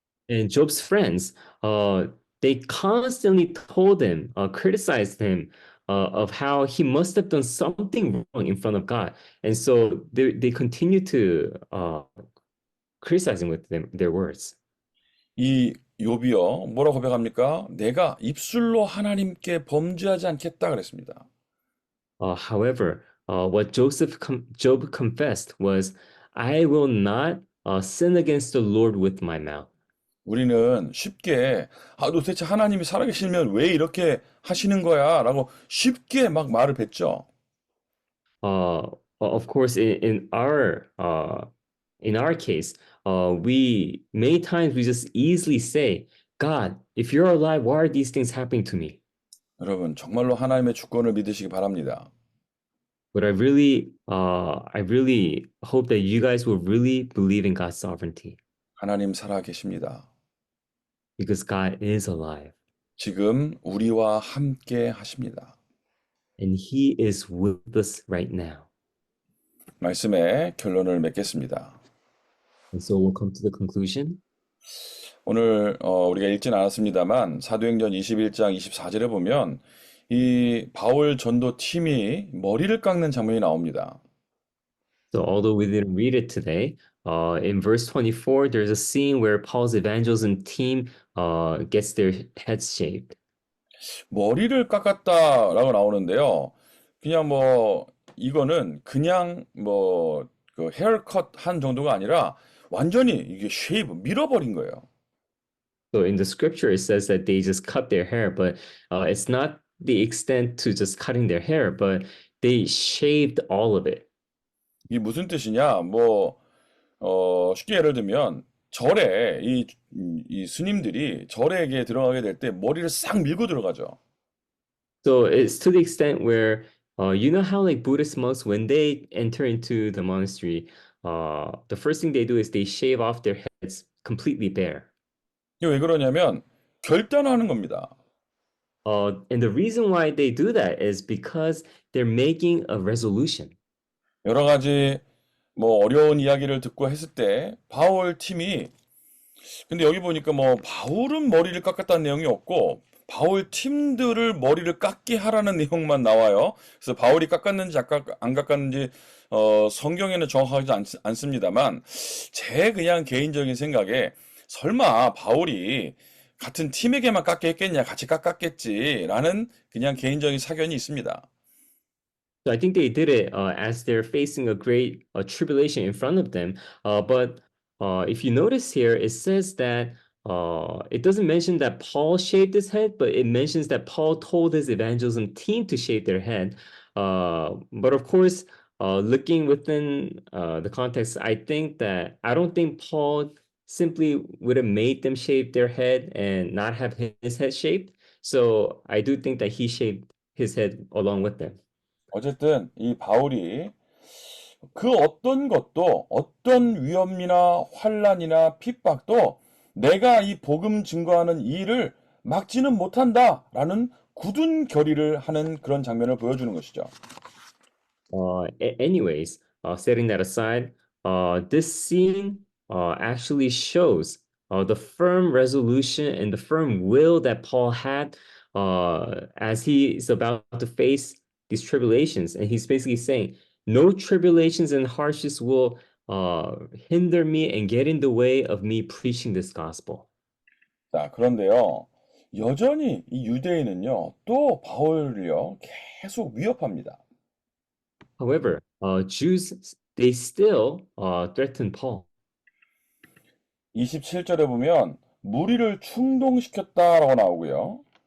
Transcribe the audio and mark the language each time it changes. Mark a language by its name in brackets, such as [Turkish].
[English] And Job's friends, they constantly told him, criticized him of how he must have done something wrong in front of God. And so they continue to criticize him with their words. [Korean] 이 욥이요, 뭐라고 고백합니까? 내가 입술로 하나님께 범죄하지 않겠다 그랬습니다. [English] However, what Job confessed was, "I will not sin against the Lord with my mouth. [Korean] 우리는 쉽게 도대체 하나님이 살아계시면 왜 이렇게 하시는 거야? 라고 쉽게 막 말을 뱉죠. [English] Of course, in our case, we many times we just easily say, God, if you're alive, why are these things happening to me? [Korean] 여러분, 정말로 하나님의 주권을 믿으시기 바랍니다. [English] But I really hope that you guys will really believe in God's sovereignty [Korean] 하나님 살아계십니다. [English] because God is alive [Korean] 지금 우리와 함께 하십니다. [English] and He is with us right now. [Korean] 말씀의 결론을 맺겠습니다. [English] And so we'll come to the conclusion. [Korean] 오늘 우리가 읽진 않았습니다만 사도행전 21장 24절에 보면 이 바울 전도 팀이 머리를 깎는 장면이 나옵니다. [English] So although we didn't read it today, in verse 24, there's a scene where Paul's evangelism team gets their heads shaved. [Korean] 머리를 깎았다라고 나오는데요. 그냥 뭐 이거는 그냥 뭐 그 헤어컷 한 정도가 아니라 완전히 이게 쉐이브 밀어버린 거예요. [English] So in the scripture, it says that they just cut their hair, but it's not the extent to just cutting their hair, but they shaved all of it. [Korean] 이게 무슨 뜻이냐? 뭐 쉽게 예를 들면 절에 이 스님들이 절에게 들어가게 될 때 머리를 싹 밀고 들어가죠. [English] So it's to the extent where you know how like Buddhist monks, when they enter into the monastery, the first thing they do is they shave off their heads completely bare. [Korean] 이게 왜 그러냐면 결단하는 겁니다. [English] And the reason why they do that is because they're making a resolution. [Korean] 여러 가지 뭐 어려운 이야기를 듣고 했을 때 바울 팀이 근데 여기 보니까 뭐 바울은 머리를 깎았다는 내용이 없고 바울 팀들을 머리를 깎게 하라는 내용만 나와요. 그래서 바울이 깎았는지 안 깎았는지 성경에는 정확하지 않습니다만 제 그냥 개인적인 생각에 설마 바울이 같은 팀에게만 깎게 했겠냐 같이 깎았겠지라는 그냥 개인적인 사견이 있습니다. [English] So I think they did it as they're facing a great tribulation in front of them. But if you notice here, it says that it doesn't mention that Paul shaved his head, but it mentions that Paul told his evangelism team to shave their head. But of course, looking within the context, I don't think Paul simply would have made them shave their head and not have his head shaved. So I do think that he shaved his head along with them. [Korean] 어쨌든 이 바울이 그 어떤 것도 어떤 위험이나 환란이나 핍박도 내가 이 복음 증거하는 이 일을 막지는 못한다라는 굳은 결의를 하는 그런 장면을 보여주는 것이죠. [English] Anyways, setting that aside, this scene actually shows the firm resolution and the firm will that Paul had as he is about to face these tribulations. And he's basically saying, no tribulations and hardships will hinder me and get in the way of me preaching this gospel. [Korean] 자, 그런데요. 여전히 이 유대인은요. 또 바울을요. 계속 위협합니다. [English] However, Jews, they still threaten Paul. [Korean] 27절에 보면 무리를 충동시켰다라고 나오고요.